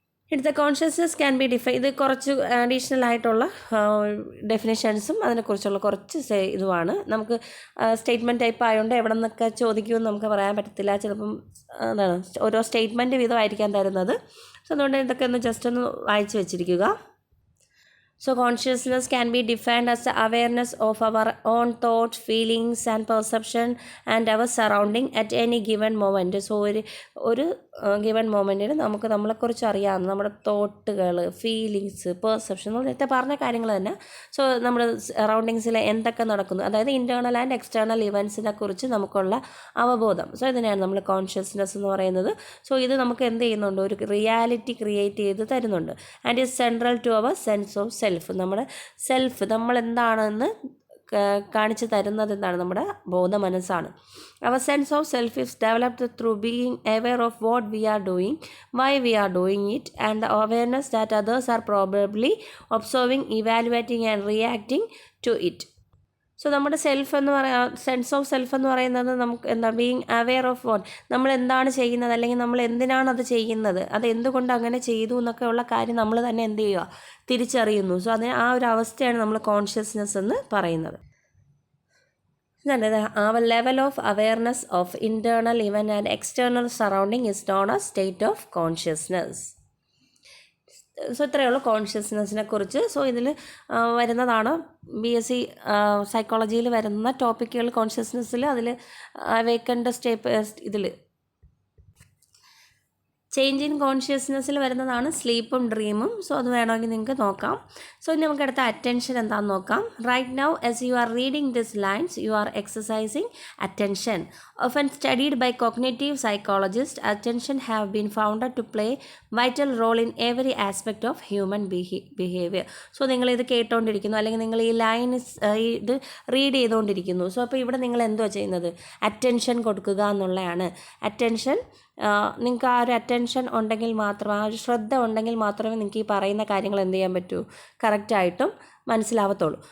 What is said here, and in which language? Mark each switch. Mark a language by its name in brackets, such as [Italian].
[Malayalam] ഇവിടുത്തെ consciousness can be ഇത് കുറച്ച് അഡീഷണൽ ആയിട്ടുള്ള ഡെഫിനേഷൻസും അതിനെക്കുറിച്ചുള്ള കുറച്ച് ഇതുമാണ്. നമുക്ക് സ്റ്റേറ്റ്മെൻറ്റ് ടൈപ്പ് ആയതുകൊണ്ട് എവിടെ നിന്നൊക്കെ ചോദിക്കുമെന്ന് നമുക്ക് പറയാൻ പറ്റത്തില്ല. ചിലപ്പം എന്താണ് ഓരോ സ്റ്റേറ്റ്മെൻറ്റ് വീതമായിരിക്കാൻ തരുന്നത്. സോ അതുകൊണ്ട് ഇതൊക്കെ ഒന്ന് ജസ്റ്റ് ഒന്ന് വായിച്ച് വെച്ചിരിക്കുക. [English] So consciousness can be defined as the awareness of our own thoughts, feelings and perception and our surrounding at any given moment. [Malayalam] So ഒരു ഗിവൺ മൊമെൻറ്റിൽ നമുക്ക് നമ്മളെക്കുറിച്ച് അറിയാവുന്ന നമ്മുടെ തോട്ടുകൾ, ഫീലിങ്സ്, പെർസെപ്ഷൻ, നേരത്തെ പറഞ്ഞ കാര്യങ്ങൾ തന്നെ. സോ നമ്മുടെ സറൗണ്ടിങ്സിൽ എന്തൊക്കെ നടക്കുന്നു, അതായത് ഇൻറ്റേർണൽ ആൻഡ് എക്സ്റ്റേർണൽ ഇവൻസിനെ കുറിച്ച് നമുക്കുള്ള അവബോധം. സോ ഇതിനെയാണ് നമ്മൾ കോൺഷ്യസ്നെസ് എന്ന് പറയുന്നത്. സോ ഇത് നമുക്ക് എന്ത് ചെയ്യുന്നുണ്ട്, ഒരു റിയാലിറ്റി ക്രിയേറ്റ് ചെയ്ത് തരുന്നുണ്ട്. [English] And is central to our sense of self. [Malayalam] നമ്മുടെ സെൽഫ് നമ്മൾ എന്താണെന്ന് കാണിച്ചു തരുന്നത് എന്താണ്, നമ്മുടെ ബോധ മനസ്സാണ്. [English] Our sense of self is developed through being aware of what we are doing, why we are doing it, and the awareness that others are probably observing, evaluating and reacting to it. [Malayalam] So നമ്മുടെ self എന്ന് sense of self എന്ന് പറയുന്നത് നമുക്ക് എന്താ, [English] being aware of what, [Malayalam] നമ്മൾ എന്താണ് ചെയ്യുന്നത് അല്ലെങ്കിൽ നമ്മൾ എന്തിനാണ് അത് ചെയ്യുന്നത്, അത് എന്തുകൊണ്ട് അങ്ങനെ ചെയ്തു എന്നൊക്കെ ഉള്ള കാര്യം നമ്മൾ തന്നെ എന്ത് ചെയ്യുക, തിരിച്ചറിയുന്നു. സോ അതിന് ആ ഒരു അവസ്ഥയാണ് നമ്മൾ കോൺഷ്യസ്നെസ് എന്ന് പറയുന്നത്. [English] Our level of awareness of internal event and external surrounding is known as state of consciousness. [Malayalam] So ഇത്രയേ ഉള്ളൂ കോൺഷ്യസ്നെസ്സിനെ കുറിച്ച്. സോ ഇതിൽ വരുന്നതാണ് BSc സൈക്കോളജിയിൽ വരുന്ന ടോപ്പിക്കുകൾ. കോൺഷ്യസ്നെസ്സിൽ അതിൽ വേക്കൻ്റ് ഇതിൽ ചേഞ്ച് ഇൻ കോൺഷ്യസ്നെസ്സിൽ വരുന്നതാണ് സ്ലീപ്പും ഡ്രീമും. സോ അത് വേണമെങ്കിൽ നിങ്ങൾക്ക് നോക്കാം. സോ ഇനി നമുക്ക് അടുത്ത അറ്റൻഷൻ എന്താണെന്ന് നോക്കാം. [English] Right now as you are reading these lines, you are exercising attention. Often studied by cognitive psychologists, attention have been found to play vital role in every aspect of human behavior. [Malayalam] So നിങ്ങളിത് കേട്ടുകൊണ്ടിരിക്കുന്നു അല്ലെങ്കിൽ നിങ്ങൾ ഈ line ഇത് read ചെയ്തുകൊണ്ടിരിക്കുന്നു. So അപ്പോൾ ഇവിടെ നിങ്ങൾ എന്തുവാ ചെയ്യുന്നത്, അറ്റൻഷൻ കൊടുക്കുക എന്നുള്ളതാണ്. അറ്റൻഷൻ നിങ്ങൾക്ക് ആ ഒരു അറ്റൻഷൻ ഉണ്ടെങ്കിൽ മാത്രം, ആ ഒരു ശ്രദ്ധ ഉണ്ടെങ്കിൽ മാത്രമേ നിങ്ങൾക്ക് ഈ പറയുന്ന കാര്യങ്ങൾ എന്ത് ചെയ്യാൻ പറ്റൂ, കറക്റ്റായിട്ടും മനസ്സിലാവത്തുള്ളൂ.